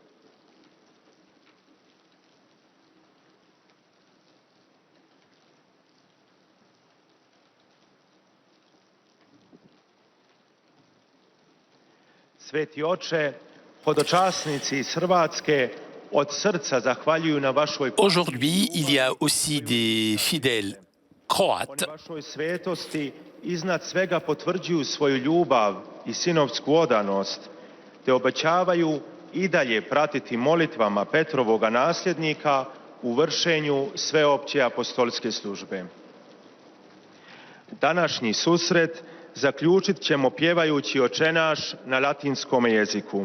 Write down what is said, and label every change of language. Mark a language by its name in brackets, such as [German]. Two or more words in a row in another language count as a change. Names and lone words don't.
[Croatian] Sveti oče, hodočasnici iz Hrvatske od srca zahvaljuju na vašoj [French] Aujourd'hui, il y a aussi des fidèles croates [Croatian] vašoj svetosti, iznad svega potvrđuju svoju ljubav i sinovsku odanost, te obećavaju i dalje pratiti molitvama Petrovoga nasljednika u vršenju sveopće apostolske službe. Današnji susret zaključit ćemo pjevajući Oče naš na latinskom jeziku.